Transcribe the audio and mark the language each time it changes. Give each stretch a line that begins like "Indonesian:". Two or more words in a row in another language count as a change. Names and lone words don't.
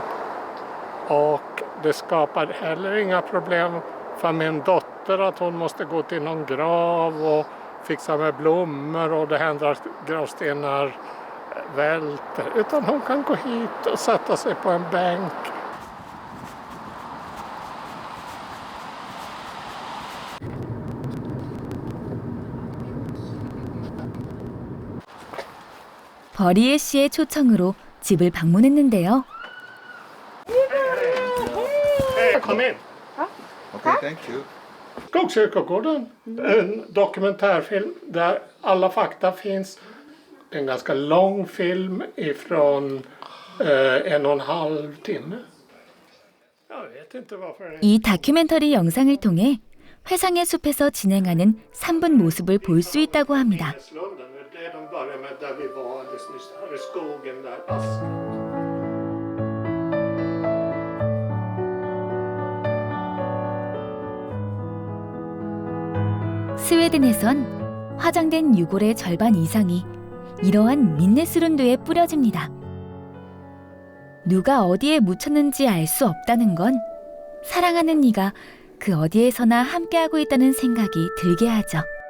Swedish: Och det skapar heller inga problem för min dotter att hon måste gå till någon grav och fixa med blommor och det händer att gravstenar välter. Utan hon kan gå hit och sätta sig på en bänk.
Korean: 버리에 씨의 초청으로 집을 방문했는데요.
Swedish: Kom in.
English: Okay, thank you.
Swedish: Skogskyrkogården, en dokumentärfilm där alla fakta finns Det är en ganska lång film ifrån 1,5 timme. Jag vet inte varför.
Korean: 이 다큐멘터리 영상을 통해 회상의 숲에서 진행하는 3분 모습을 볼 수 있다고 합니다.
Swedish: Det de börjar med där vi var alldeles nyss, här i skogen där.
Korean: 스웨덴에선 화장된 유골의 절반 이상이 이러한 민네스룬드에 뿌려집니다. 누가 어디에 묻혔는지 알 수 없다는 건 사랑하는 이가 그 어디에서나 함께하고 있다는 생각이 들게 하죠.